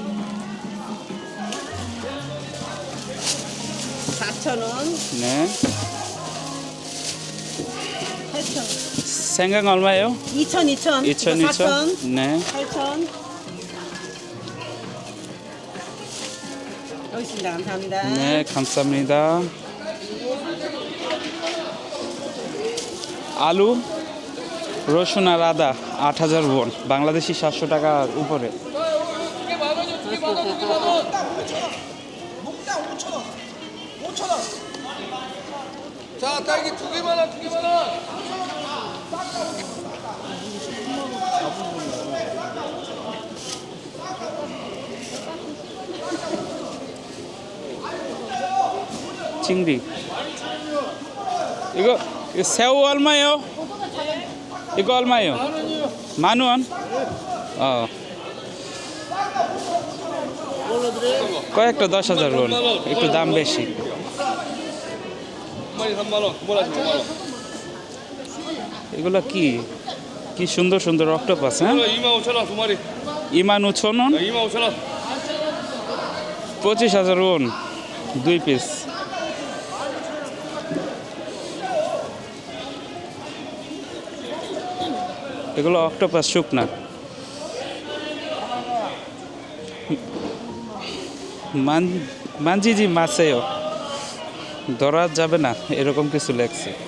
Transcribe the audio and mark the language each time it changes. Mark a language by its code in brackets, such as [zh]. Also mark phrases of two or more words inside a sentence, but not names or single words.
[ko] 4,000원. 네. 8,000원. 생강 얼마예요? 2,000, 2,000. 2,000, 2,000. 네. 8,000. 여기 있습니다. 감사합니다. 네, 감사합니다. [bn] আলু, রসুন আর আদা ৮,০০০ ওন, বাংলাদেশি ৭০০ টাকার উপরে। [ko] 자, 딸기 2개만 원, 2개만 원. [bn] চিংড়ি। [ko] 이거 새우 얼마예요? 이거 얼마예요? 10,000원? [bn] কয়েকটা 10,০০০ ওন, একটু দাম বেশি। [ko] 한 마리 3만 원, 두 마리 5만 원. [bn] এগুলো কি কি সুন্দর সুন্দর অক্টোপাস, হ্যাঁ? [ko] 25,000원 두 마리. [bn] 25,000 ওন, [ko] 25,000원. [bn] 25,000 ওন 2 পিস। এগুলো অক্টোপাস শুকনা। মানজিজি মাছেও ধরা যাবে না এরকম কিছু লেখছে।